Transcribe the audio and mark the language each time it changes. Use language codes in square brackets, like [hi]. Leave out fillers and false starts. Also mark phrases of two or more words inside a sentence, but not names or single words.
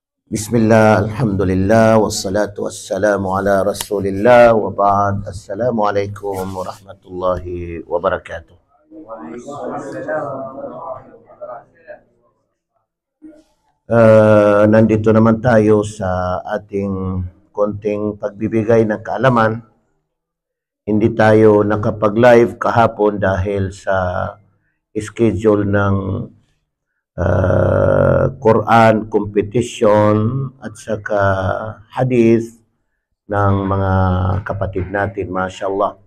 [ar] بسم الله، الحمد لله، والصلاة والسلام على رسول الله، وبعد. السلام عليكم ورحمة الله وبركاته. [tl] Nandito naman tayo sa ating konting pagbibigay ng kaalaman. Hindi tayo nakapag-live kahapon dahil sa schedule ng [en] Quran competition [tl] at saka hadith ng mga kapatid natin, mashallah.